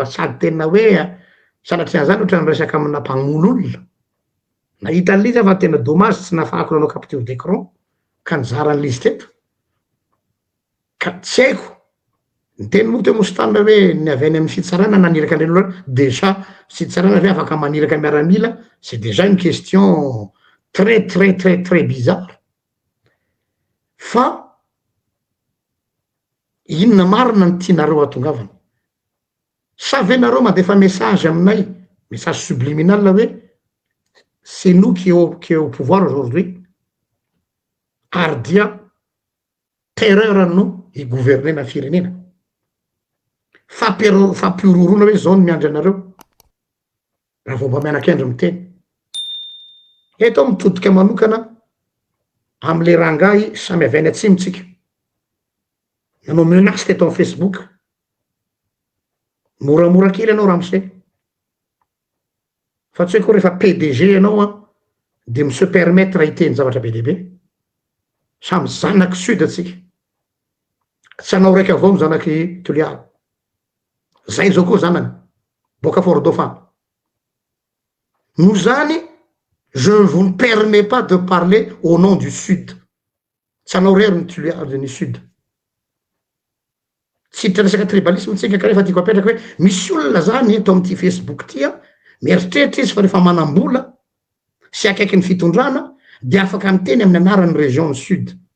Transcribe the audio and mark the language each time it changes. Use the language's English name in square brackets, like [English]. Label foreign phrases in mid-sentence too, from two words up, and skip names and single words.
[Malagasy] sady tena hoe sanatria zany ohatra nyresaka amina mpagnon'olona nahita an'izy fa tena dommage tsy nafahako nanao [French] capture d'écran [Malagasy] ka nizaran'izy teto ka tsy haiko ny teny moa teo Mostanina hoe ny avy any amin'ny fitsarana naniraka an'ireny olona déjà fitsarana ve afaka maniraka miaramila [French] c'est déjà une question très bizarre [Malagasy] fa inona marina ny tianareo atongavana sa ve nareo mandefa message aminay [French] message subliminal [Malagasy] hoe [French] c'est nous qui est au pouvoir aujourd'hui [Malagasy] ary dia terreur ano higouvernena firenena fampiororona hoe zao ny miandry anareo raha vao mba mianak'endry miteny eto mitodika manokana am'le rangahy samy avy any atsimotsika nanao menace teto amin'ny Facebook moramora kely anao ramose fa tsy hoe koa rehefa PDG anao de mi [French] se permettre [Malagasy] hiteny zavatra be dehibe samy zanaky sud atsika tsy anao raiky avao ny zanaky Toliara zay zao koa zanany boka Fort Dauphin nous zany [French] je ne vous permets pas de parler au nom du sud [Malagasy] tsy anao rery ny Toliara ny sud tsy resaka tribalisme tsika ka rehefa tiako apetraka hoe misy olona zany eto am'ty Facebook tia mieritreritra izy fa rehefa manam-bola sy akaiky ny fitondrana de afaka miteny amin'ny anaran'ny [French] région sud